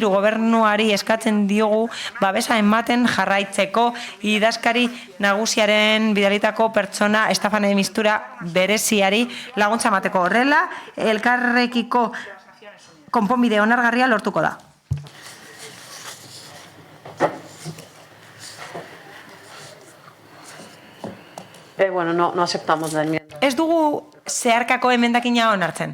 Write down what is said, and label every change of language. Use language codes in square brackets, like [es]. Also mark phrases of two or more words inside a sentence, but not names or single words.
[eu] Gobernuari eskatzen diogu babesa ematen jarraitzeko idazkari nagusiaren bidalitako pertsona Estefan de Mistura bereziari laguntza emateko horrela elkarrekiko konponbide onargarria lortuko da. [es] Bueno, no aceptamos la enmienda. [eu] Ez dugu zeharkako emendakina onartzen.